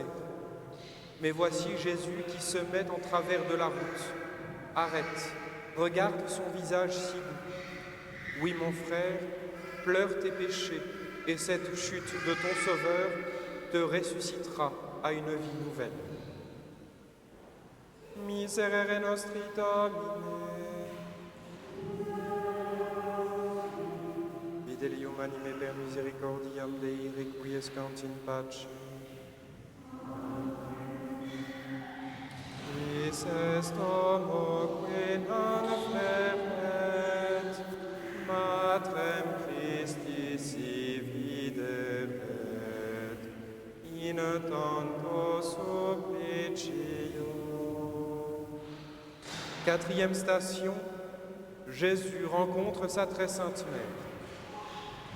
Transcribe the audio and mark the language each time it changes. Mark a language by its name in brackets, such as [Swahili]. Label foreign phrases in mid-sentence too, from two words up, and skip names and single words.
[French] Mais voici Jésus qui se met en travers de la route. Arrête, regarde son visage si doux. Oui, mon frère, pleure tes péchés, et cette chute de ton Sauveur te ressuscitera à une vie nouvelle. [Latin] Miserere nostri Domine. Fidelium anime per misericordiam Dei requiescant in pace. Quis est homo qui non feret, Matrem Christi si videret, in tanto supplicio. [French] Quatrième station, Jésus rencontre sa très sainte mère.